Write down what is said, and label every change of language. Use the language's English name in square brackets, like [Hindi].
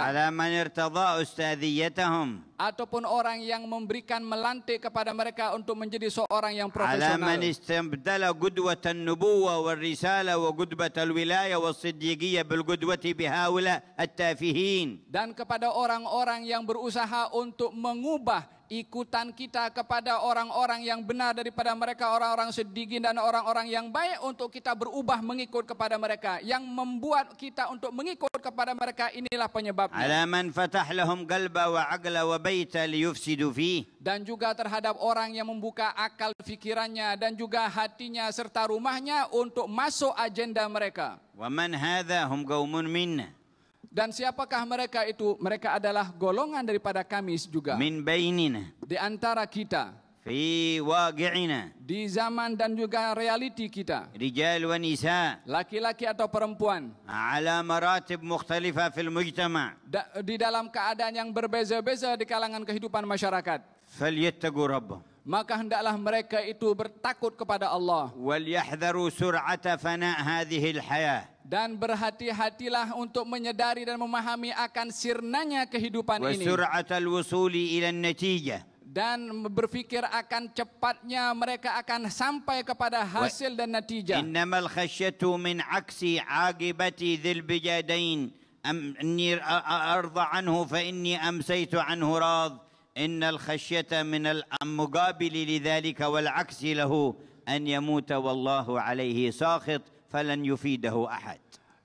[Arabic] على من ارتضى أستاذيتهم. [Malay] Ataupun orang yang memberikan melantik kepada mereka untuk menjadi seorang yang [Arabic] على [Malay] profesional. [Arabic] من استبدل قدوة النبوة والرسالة وقدوة الولاية والصديقية بالقدوة بهؤلاء التافهين. [Malay] Dan kepada orang-orang yang berusaha untuk mengubah ikutan kita kepada orang-orang yang benar daripada mereka, orang-orang siddiqin dan orang-orang yang baik untuk kita berubah mengikut kepada mereka. Yang membuat kita untuk mengikut kepada mereka inilah penyebabnya. [Arabic] على من فتح لهم قلبا وعقلا وبيتا ليفسدوا فيه. [Malay] Dan juga terhadap orang yang membuka akal fikirannya dan juga hatinya serta rumahnya untuk masuk agenda mereka. [Arabic] ومن هذا هم قوم منا. [Malay] Dan siapakah mereka itu? Mereka adalah golongan daripada kami juga. [Arabic] من بيننا. [Malay] Di antara kita. [Arabic] في واقعنا. [Malay] Di zaman dan juga realiti kita. [Arabic] رجال ونساء. [Malay] Laki-laki atau perempuan. [Arabic] على مراتب مختلفة في المجتمع. [Malay] Di dalam keadaan yang berbeza-beza di kalangan kehidupan masyarakat. [Arabic] فليتقوا ربهم. [Malay] Maka hendaklah mereka itu bertakut kepada Allah. [Arabic] وليحذروا سرعة فناء هذه الحياة. [Malay] Dan berhati-hatilah untuk menyadari dan memahami akan sirnanya kehidupan ini. [Arabic] وسرعة الوصول إلى النتيجة. [Malay] Dan berfikir akan cepatnya mereka akan sampai kepada hasil dan natijah. [Arabic] إنما الخشية من عكس عاقبة ذي البجادين أني أرضى عنه فإني أمسيت عنه راض. إن الخشية من المقابل لذلك والعكس له أن يموت والله عليه ساخط فلن يفيده أحد.